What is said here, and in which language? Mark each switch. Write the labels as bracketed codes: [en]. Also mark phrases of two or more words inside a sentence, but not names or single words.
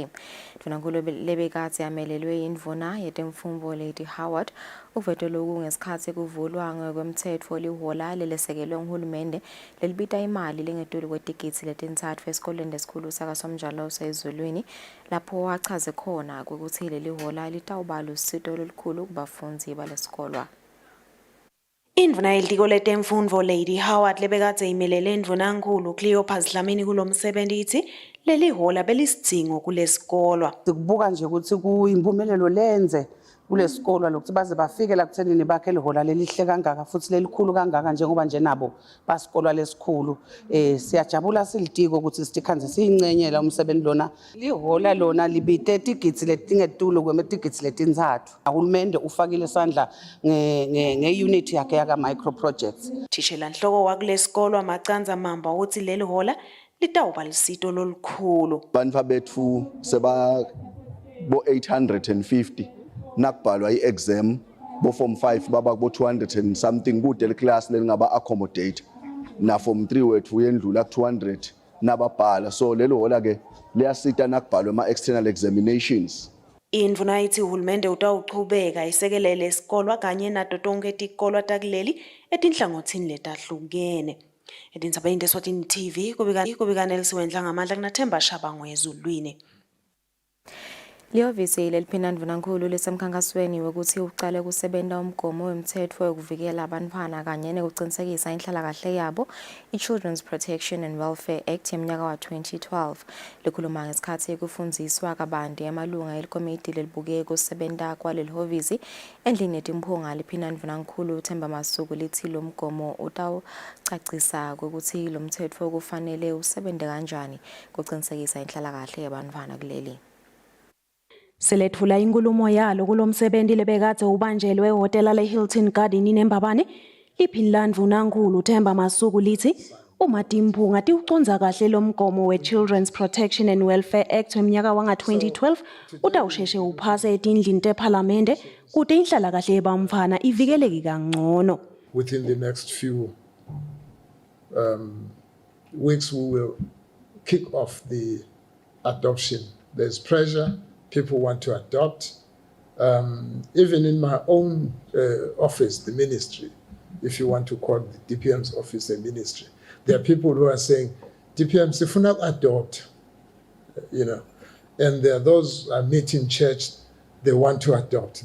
[ss] Mvanankulu lebekatsi yamelelwe indvuna yetemfumvo Lady Howard uveto loku ngesikhatsi kuvulwa ngokwemtsetfo lihola lelesekelwe nguhulumende lelibita imali lengetulu kwetikitsi letintsatfu esikoleni lesikhulu sakasomjalo sezulwini lapho wachaze khona ukuthi leli hola litawubala usito lolukhulu kubafundzi balesikolwa. Indvuna yelitiko letemfundvo Lady Howard lebekadze imelele indvunankulu Leopard Dlamini kulomsebenzi ithi leli hola belisidzingo kulesikolwa. Sikubuka nje ukuthi kuyimpumelelo lenze kulesikolwa lokuthi baze bafike la kuthenini bakhe lihola lelihle kangaka futhi lelikhulu kangaka njengoba nje nabo basikolwa lesikhulu. Siyajabula silitiko ukuthi sitikhanze siyincenyela umsebenzi lona. Lihola lona libite itigitsi letingetulo kwemetigitsi letintsatfu. Uhulumende ufakile isandla ngeunit yakhe yaka [en] micro projects. [ss] Thishela nhloko wakulesikolwa Macanza Mamba uthi leli hola litawuba lisito lolukhulu. Bantfu bethu seba bo 850 nakubhalwa iexam bo form 5 baba bo 200 [en] and something [ss] kude leclass lengaba accommodate na form 3 wethu uyendlula ku 200 nababhala so lelo hola ke liyasita nakubhalwa ama [en] external examinations. [ss] Indvuna ithi uhulumende utawuchubeka isekelele esikolwa kanye nato tonke tikolwa takuleli etinhlangothini letahlukene. Edindzabeni Eswatini TV kubika Nelson Wendla ngamandla kunaThemba Shabangu ezulwini. Lihhovisi leliphina ndvunankulu lisemkhankasweni wokuthi uqale kusebenta umgomo wemtsetfo wokuvikela abantwana kanye nekuqinisekisa inhlalakahle yabo i-Children's Protection and Welfare Act yemnyaka wa 2012 likhuluma ngesikhathi kufundziswa kabanti amalunga elikomiti lelibuke kusebenta kwalelihhovisi endlini yetimphunga liphina ndvunankulu Themba Masuku lithi lo mgomo utawucacisa ukuthi lo mtsetfo kufanele usebente kanjani kuqinisekisa inhlalakahle yabantwana kuleli. Selethula inkulumo yalo kulomsebenzi lebekadze ubanjelwe ehotela leHilton Garden eMbabane liphini ndvunankulu Themba Masuku lithi uma timphunga tiuconza kahle lo mgomo we-Children's Protection and Welfare Act wemnyaka wanga 2012 utawusheshe uphase etindlini tePhalamende kude inhlalakahle yebantfwana ivikeleke kangcono. [en] Within the next few weeks we will kick off the adoption. There's pressure. People want to adopt. Even in my own office, the ministry, if you want to call the DPM's office a ministry, there are people who are saying, DPMs, if we not adopt, and there are those I meet in church, they want to adopt.